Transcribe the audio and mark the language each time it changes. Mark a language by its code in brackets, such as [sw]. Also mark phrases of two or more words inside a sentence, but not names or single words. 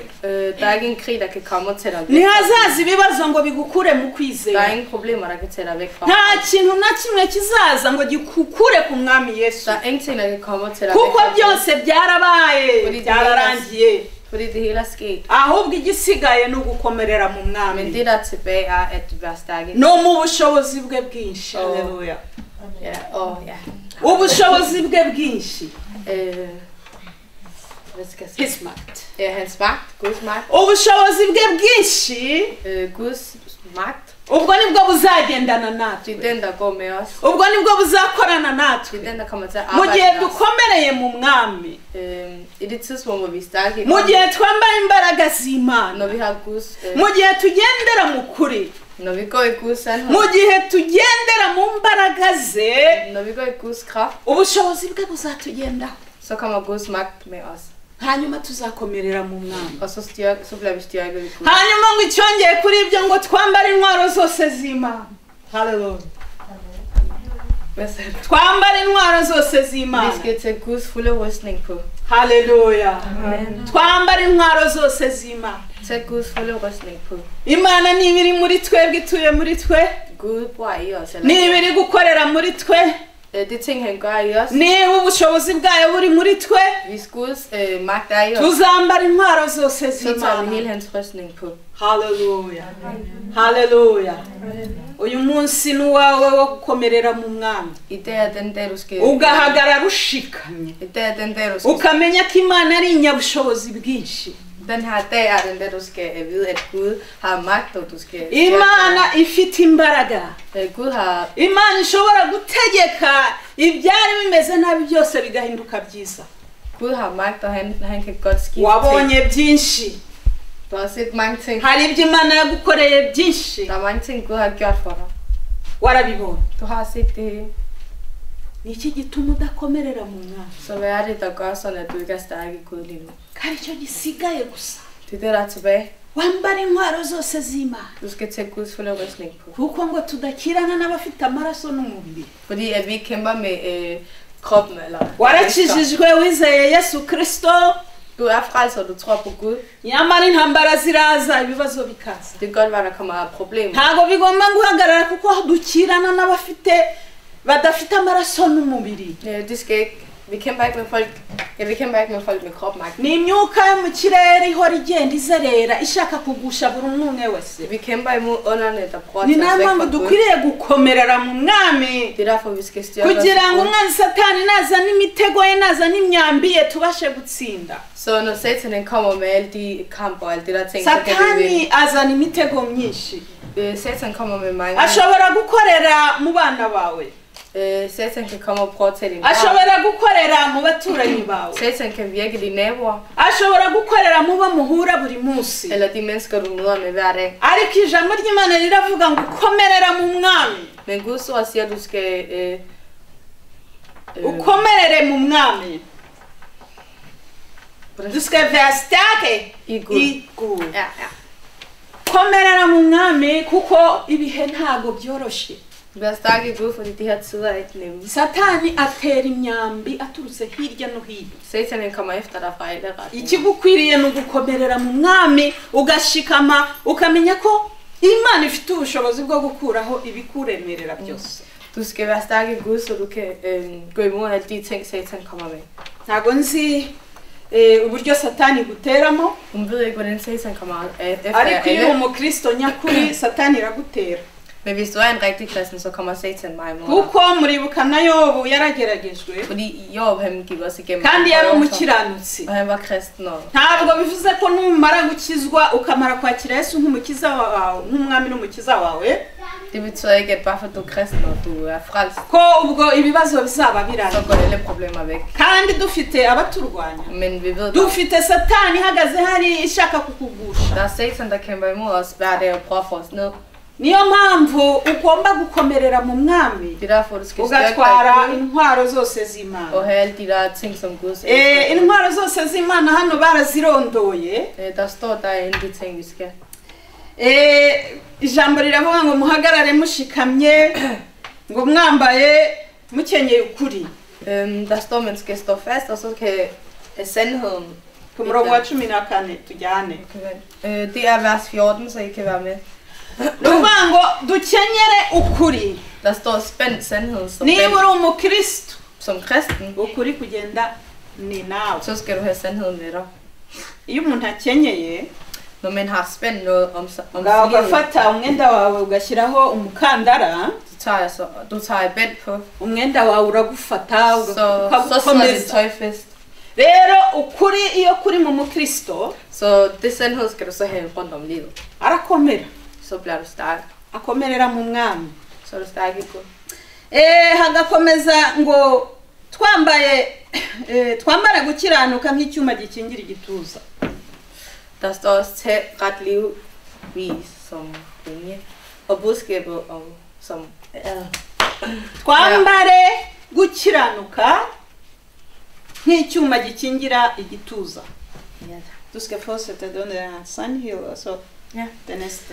[da] Der er ikke en krig, der kan komme og tage dig væk. [rw] Ntihazaza ibibazo ngo bigukure mu [da] Der er [rw] kwizera. [da] ingen problemer, der kan tage dig væk fra. [rw] Nta kintu na kimwe kizaza ngo gikukure ku mwami Yesu. [da] Der er ingenting, der kan komme og tage dig [rw] Kuko [da] væk fra. [rw] byose byarabaye, byararangiye. [da] Fordi det hele er sket. [rw] Ahubwo igisigaye ni ugukomerera mu [da] Men [rw] mwami. [da] det der tilbage er, at du er stærk i. [rw] No mu bushobozi bwe bwinshi. Haleluya. [da] Ja, og ja. [rw] Ubushobozi bwe bwinshi. [da] Hvad skal jeg sige? His magt. Ja, hans magt. Guds magt. [rw] Ubushobozi bwe bwinshi. [da] Guds magt. [rw] Ubwo nibwo buzagendana natwe. [da] Det er den, der går med os. [rw] Ubwo nibwo buzakorana natwe. [da] Det er den, der kommer til at [rw] Mu [da] arbejde [rw] gihe [da] med os. [rw] dukomereye mu mwami. [da] I det tidspunkt, hvor vi er stærke i [rw] Mu [da] ånden, [rw] gihe twambaye imbaraga z'Imana. [da] når vi har Guds, [rw] Mu gihe tugendera mu kuri. [da] når vi går i Guds sandhed, [rw] Mu gihe tugendera mu mbaraga ze. [da] når vi går i Guds kraft, [rw] Ubushobozi bwe buzatugendaho. [da] så kommer Guds magt med os. [rw] Hanyuma tuzakomerera mu mwami. [da] Og så bliver vi styrket i Gud. [rw] Hanyuma ngo icyongeye kuri ibyo ngo twambare intwaro zose z'Imana. Haleluya. [da] Hvad sagde du? [rw] Twambare intwaro zose [da] Vi [rw] z'Imana. [da] skal tage Guds fulde rustning på. Haleluya. Amen. [rw] Twambare intwaro zose z'Imana. [da] Tag Guds fulde rustning på. [rw] Imana niba iri muri twebwe, ituye muri twe, [da] Gud bor i os. [rw] niba iri gukorera muri twe, [da] Det ting, han gør i os. [rw] niba ubushobozi bwayo buri muri twe, [da] Hvis Guds magt er i os, [rw] tuzambara intwaro zose [da] så tager vi [rw] z'Imana. [da] hele hans rustning på. Haleluya. Haleluya. [rw] Uyu munsi ni uwawe wo gukomerera mu mwami. [da] I dag er den dag, du skal... [rw] Ugahagarara ushikamye. [da] I dag er den dag, du skal... [rw] Ukamenya ko Imana ari inyabushobozi bwinshi. [da] Den her dag er den dag, du skal vide, at Gud har magt, og du skal... [rw] Imana ifite imbaraga. [da] Gud har... [rw] Imana ishobora gutegeka ibyari bimeze nabi byose bigahinduka byiza. [da] Gud har magt, og han kan godt skifte ting. [rw] Wabonye byinshi. [da] Du har set mange ting. [rw] Hari ibyo Imana yagukoreye byinshi. [da] Der er mange ting, Gud har gjort for dig. [rw] Warabibonye. [da] Du har set det hele. [rw] Ni iki gituma udakomerera mu mwami. [da] Så hvad er det, der gør sådan, at du ikke er stærk i Gud lige nu? [rw] Kandi icyo gisigaye gusa. [da] Det er det, der er tilbage. [rw] Wambara intwaro zose z'Imana. [da] Du skal tage Guds fulde rustning på. [rw] Kuko ngo tudakirana n'abafite amaraso n'umubiri. [da] Fordi at vi ikke kæmper med kroppen eller... [rw] Warakijijwe wizeye Yesu Kristo. [da] Du er frelst, og du tror på Gud. [rw] Nyamara intambara ziraza, ibibazo bikaza. [da] Det kan godt være, der kommer problemer. [rw] Ntago bigomba guhagarara kuko dukirana n'abafite badafite amaraso n'umubiri. [da] Det skal ikke... Vi kæmper ikke med folk... Ja, vi kæmper ikke med folk med kropmagt. [rw] Ni imyuka yo mu kirere ihora igenda izerera ishaka kugusha buri umwe wese. [da] Vi kæmper imod ånderne, der prøver [rw] Ni [da] at tage os væk [rw] namwe [da] fra Gud. [rw] dukwiriye gukomerera mu mwami. [da] Det er derfor, vi skal styrke os [rw] Kugira [da] i [rw] ngo [da] Gud. [rw] umwanzi Satani naza n'imitego ye naza n'imyambi ye tubashe gutsinda. [da] Så når Satan kommer med alle de kampe og alle de der ting, så kan vi [rw] Satani [da] vinde. [rw] azana imitego myinshi. [da] Satan kommer med mange... [rw] Ashobora gukorera mu bana bawe. [da] Satan kan komme og prøve at tage dine børn. [rw] Ashobora gukorera mu baturanyi bawe. [da] Satan kan virke dine naboer, [rw] Ashobora gukorera mu bo muhura buri munsi. [da] eller de mennesker, du møder med hver dag. [rw] Ariko ijambo ry'Imana riravuga ngo ukomerera mu mwami. [da] Men Guds ord siger, at du skal... [rw] Ukomerere mu mwami. [da] Du skal være stærke I Gud. i Gud. Ja, ja. [rw] Komerera mu mwami kuko ibihe ntago byoroshye. [da] Vær stærk i Gud, fordi de her tider er ikke nemme. [rw] Satani atera imyambi aturutse hirya no hino. [da] Satan kommer efter dig fra alle retninger. [rw] Ikigukwiriye ni ugukomerera mu mwami ugashikama ukamenya ko Imana ifite ubushobozi bwo gukuraho ibikuremerera byose. [da] Du skal være stærk i Gud, så du kan gå imod alle de ting, Satan kommer med. [rw] Ntago nzi uburyo Satani guteramo. [da] Hun ved ikke, hvordan Satan kommer efter [rw] Ariko iyo [da] alle. [rw] umukristo nyakuri Satani iragutera. [da] Men hvis du er en rigtig kristen, så kommer Satan mig imod dig. [rw] Kuko muribuka na Yobu yarageragejwe [da] Fordi Job, han gik også igennem. [rw] kandi yari umukiranutsi. [da] Og han var kristen. Og [rw] Ntabwo bivuze ko numara gukizwa ukamara kwakira Yesu nk'umukiza wawe nk'umwami n'umukiza wawe [da] det betyder ikke, at bare fordi du er kristen, og du er frelst, [rw] ko ubwo ibibazo bizaba [da] så [rw] birangiye. [da] går alle problemer væk. [rw] Kandi dufite abaturwanya. [da] Men vi ved, [rw] Dufite Satani ihagaze hari ishaka kukugusha. [da] der er Satan, der kæmper imod os hver dag og prøver at få os ned. [rw] Niyo mpamvu ugomba gukomerera mu mwami [da] Det er derfor, du skal styrke [rw] ugatwara [da] dig i Gud, [rw] intwaro zose [da] og [rw] z'Imana. [da] have alle de der ting, som Gud elsker. [rw] Intwaro zose z'Imana hano barazirondoye. [da] Der står derinde de ting, vi skal. [rw] Ijambo riravuga ngo muhagarare mushikamye ngo mwambaye mukenyeye ukuri. [da] Der står, man skal stå fast, og så kan sandheden... [rw] På murongo wa 14 tujyane. [da] Det vers 14, så I kan være med. [rw] Nuvango dukenyere ukuri. [da] Der står spænd sandheden som [rw] Niba uri umukristo [da] som kristen. [rw] Ukuri kugenda ni nawe. [da] Så skal du have sandheden med dig. [rw] Iyo umuntu akenyeye, [da] når man har spændt noget om [rw] ugafata umwenda wawe ugashyiraho umukandara, [da] du tager et bænd på. [rw] Umwenda wawe uragufata [da] så sidder det tøj fast. [rw] Rero ukuri iyo kuri mu mukristo, [da] så det sandhed skal du så have rundt om livet. [rw] Arakomera. [da] Så bliver du stærk. [rw] Akomerera mu mwami. [da] Så er du stærk i Gud. [rw] Hagakomeza ngo twambare gukiranuka nk'icyuma gikingira igituza. [da] Der står også tag ret livvis som linje. Og budskabet om som [rw] twambare gukiranuka nk'icyuma gikingira igituza. [da] Du skal fortsætte den der sandhed og så det næste.